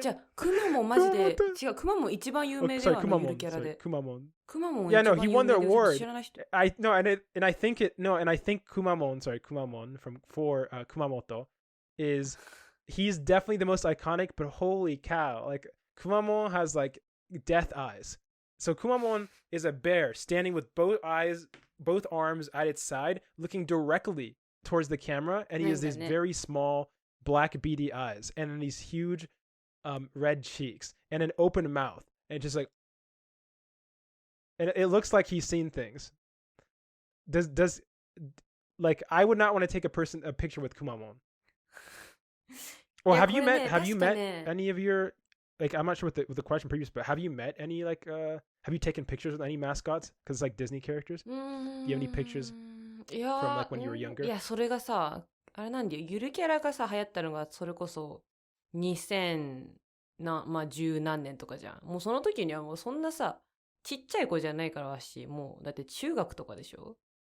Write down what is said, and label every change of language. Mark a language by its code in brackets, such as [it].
[ja] じゃあくまモンマジで違う。くまモン一番有名ではないゆるキャラで。 [en] Kumamon. [ja] くまモン [en] Yeah, no, he won the award. [ja] 知らない人。 [en] and I think Kumamon, Kumamon from Kumamoto is he's definitely the most iconic, but holy cow, like Kumamon has like death eyes. So Kumamon is a bear standing with both arms at its side, looking directly towards the camera, and he has these very small black beady eyes, and then these huge red cheeks, and an open mouth, and just like, and it looks like he's seen things. Does like I would not want to take a picture with Kumamon. Well, have you met any of your, like, I'm not sure what the question previous, but have you met any, like, have you taken pictures with any mascots? Because it's like Disney characters. Do you have any pictures from like when you were younger? [ja] いや、それがさ、あれなんだよ。ゆるキャラがさ、流行ったのが、それこそ、10何年とかじゃん。もうその時にはもうそんなさ、ちっちゃい子じゃないからわし、もう、だって中学とかでしょ？